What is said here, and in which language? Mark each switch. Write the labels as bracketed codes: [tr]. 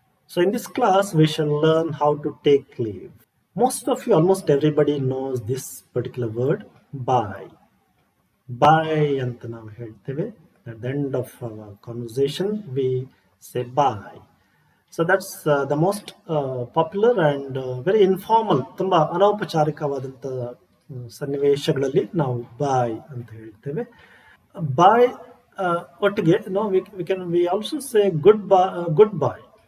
[en] So in this class, we shall learn how to take leave. Most of you, almost everybody knows this particular word, bye. [kn] Bye ಅಂತ ನಾವು ಹೇಳ್ತೇವೆ. [en] At the end of our conversation, we say bye. So that's the most popular and very informal, [kn] ತುಂಬಾ ಅನೌಪಚಾರಿಕವಾದಂಥ ಸನ್ನಿವೇಶಗಳಲ್ಲಿ ನಾವು ಬಾಯ್ ಅಂತ ಹೇಳ್ತೇವೆ. ಬಾಯ್ ಒಟ್ಟಿಗೆ [en] we also say goodbye.